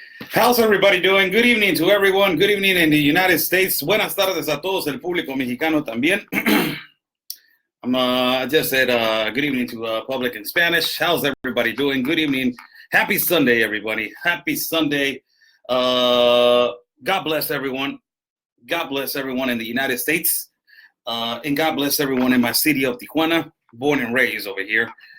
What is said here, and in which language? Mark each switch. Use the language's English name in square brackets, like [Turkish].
[English] How's everybody doing? Good evening to everyone. Good evening in the United States. [Spanish] Buenas tardes a todos, el público mexicano también. [English] I just said good evening to public in Spanish. How's everybody doing? Good evening. Happy Sunday, everybody. Happy Sunday. God bless everyone. God bless everyone in the United States. And God bless everyone in my city of Tijuana, born and raised over here.